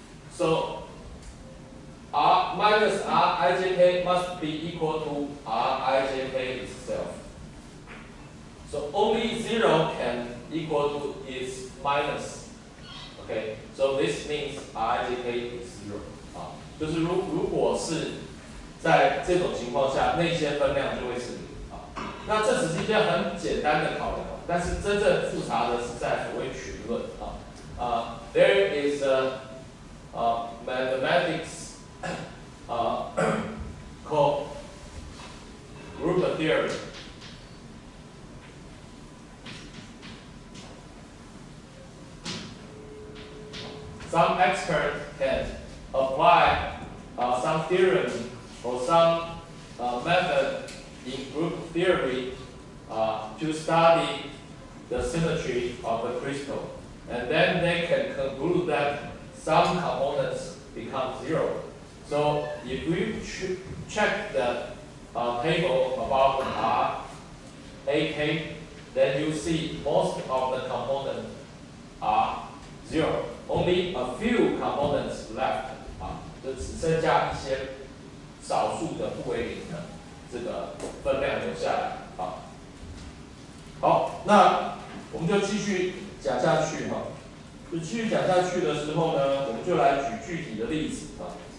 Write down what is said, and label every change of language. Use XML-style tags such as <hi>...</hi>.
<en>So R minus RIJK must be equal to RIJK itself. So only 0 can equal to its minus. Okay, so this means RIJK is 0.</en> <zh>啊，就是如果是在这种情况下，内线分量就会是0。啊，那这只是一件很简单的考量，但是真正复杂的是在所谓群论。</zh> <en>There is mathematics called group theory. Some experts can apply some theorem or some method in group theory to study the symmetry of the crystal. And then they can conclude that some components become 0. So if we check the table about RAK, then you see most of the components are 0. Only a few components left.</en> <zh>就只剩下一些少数的不为0的这个分量留下来。好，那我们就继续讲下去哈。就继续讲下去的时候呢，我们就来举具体的例子啊。</zh>